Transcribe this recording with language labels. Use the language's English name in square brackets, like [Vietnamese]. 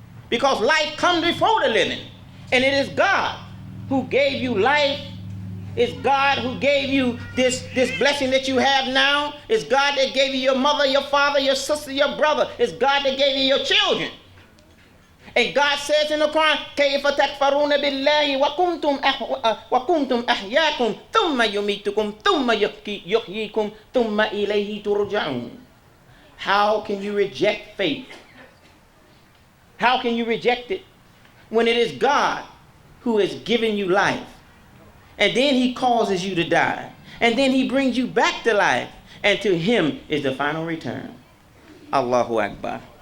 [English] Because life comes before the living. And it is God who gave you life. It's God who gave you this blessing that you have now. It's God that gave you your mother, your father, your sister, your brother. It's God that gave you your children. And God says in the Quran, [Arabic] كَيْفَ تَكْفَرُونَ بِاللَّهِ وَكُنْتُمْ أَحْيَاكُمْ ثُمَّ يُمِيتُكُمْ ثُمَّ يُحْيِيكُمْ ثُمَّ إِلَيْهِ تُرْجَعُونَ. [English] How can you reject faith? How can you reject it when it is God who has given you life? And then he causes you to die. And then he brings you back to life. And to him is the final return. Allahu Akbar.